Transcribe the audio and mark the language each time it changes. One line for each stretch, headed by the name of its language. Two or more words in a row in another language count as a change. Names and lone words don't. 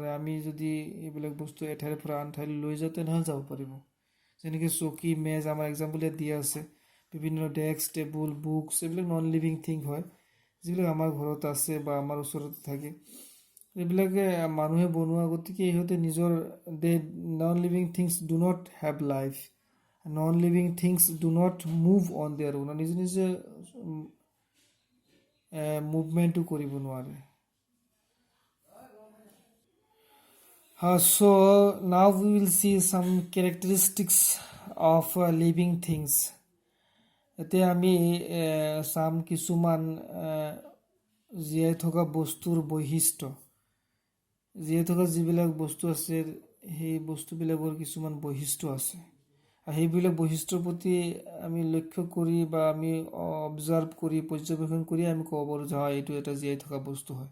Assamese: আমি যদি এইবিলাক বস্তু এঠাইৰ পৰা আন ঠাইলৈ লৈ যাওঁ তেনেহ'লে যাব পাৰিব। যেনেকৈ চকী, মেজ, আমাৰ এক্সাম্পল ইয়াত দিয়া আছে। বিভিন্ন ডেস্ক, টেবুল, বুকছ, এইবিলাক
English: non living thing
Assamese: হয়, যিবিলাক আমাৰ ঘৰত আছে বা আমাৰ ওচৰতে থাকে। এইবিলাকে মানুহে বনোৱা। গতিকে ইহঁতে নিজৰ
English: non living things do not have life, non living things do not move on their own,
Assamese: নিজে নিজে মুভমেণ্টটো কৰিব নোৱাৰে।
English: So now we will see some characteristics of living things.
Assamese: এতিয়া আমি চাম কিছুমান জীয়াই থকা বস্তুৰ বৈশিষ্ট্য। জীয়াই থকা যিবিলাক বস্তু আছে সেই বস্তুবিলাকৰ কিছুমান বৈশিষ্ট্য আছে, আৰু সেইবিলাক বৈশিষ্ট্যৰ প্ৰতি আমি লক্ষ্য কৰি বা আমি অবজাৰ্ভ কৰি, পৰ্যবেক্ষণ কৰি আমি ক'ব পাৰোঁ যে হয় এইটো এটা জীয়াই থকা বস্তু হয়।